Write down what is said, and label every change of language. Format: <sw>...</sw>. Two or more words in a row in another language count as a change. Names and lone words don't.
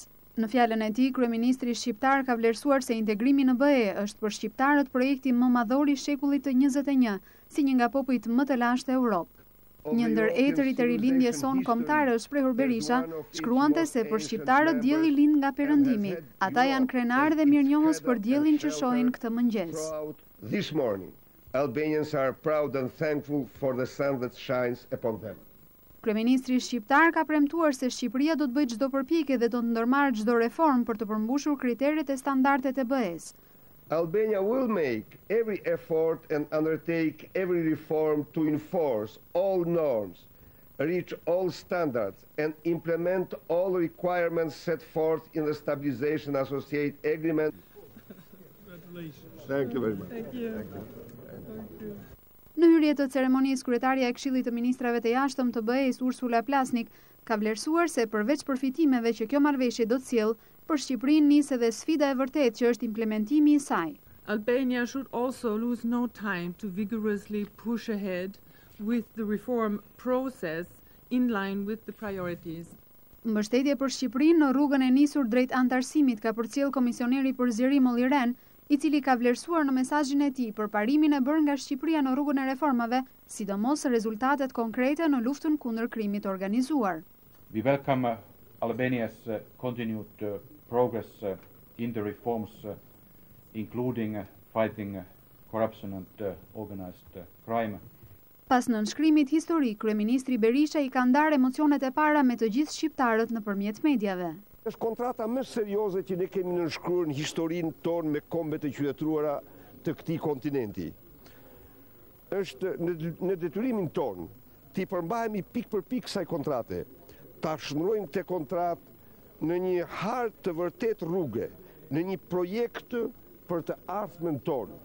<sq>Në fjalën e tij, kryeministri shqiptar ka vlerësuar se integrimi në BE është për shqiptarët projekti më madhor i shekullit të 21, si një nga popujt më të lashtë e Europë. Një ndër etërit e rilindjes son kombëtare është shprehur Berisha, shkruante se për shqiptarët dielli lind nga perëndimi. Ata janë krenarë dhe mirënjohës për diellin që shohin këtë mëngjes.</sq> <en>This morning, Albanians are proud and thankful for the sun that shines upon them.</en> <sq>Kryeministri shqiptar ka premtuar se Shqipëria do të bëjë çdo përpjekje dhe do të ndërmarrë çdo reformë për të përmbushur kriteret e standardet e BE-s.</sq> <en>Albania will make every effort and undertake every reform to enforce all norms, reach all standards and implement all requirements set forth in the Stabilization Associate Agreement. Congratulations. Thank you very much. Thank you. Thank you.</en> <sq>Në hyrje të ceremonisë, kryetaria e Këshillit të Ministrave të Jashtëm të BE-s Ursula Plasnik ka vlerësuar se përveç përfitimeve që kjo marrëveshje do të sjellë, për Shqipërinë nis edhe sfida e vërtetë që është implementimi i saj.</sq> <en>Albania should also lose no time to vigorously push ahead with the reform process in line with the priorities.</en> <sq>Mbështetje për Shqipërinë në rrugën e nisur drejt antarësimit ka përcjell komisioneri për zgjerim Olli Rehn, i cili ka vlerësuar në mesazhin e tij për parimin e bërë nga Shqipëria në rrugën e reformave, sidomos rezultatet konkrete në luftën kundër krimit organizuar.</sq> <en>We welcome Albania's continued progress in the reforms, including fighting corruption and organized crime.</en> <sq>Pas nënshkrimit historik, Kryeministri Berisha i ka ndarë emocionet e para me të gjithë shqiptarët nëpërmjet mediave. Është kontrata më serioze që ne kemi nënshkruar në historinë tonë me kombet e qytetëruara të këtij kontinenti. Është në detyrimin tonë të i përmbahemi pik për pik kësaj kontrate, ta shndrojmë të kontratë në një hartë të vërtet rrugë, në një projekt për të ardhmen tonë.</sq>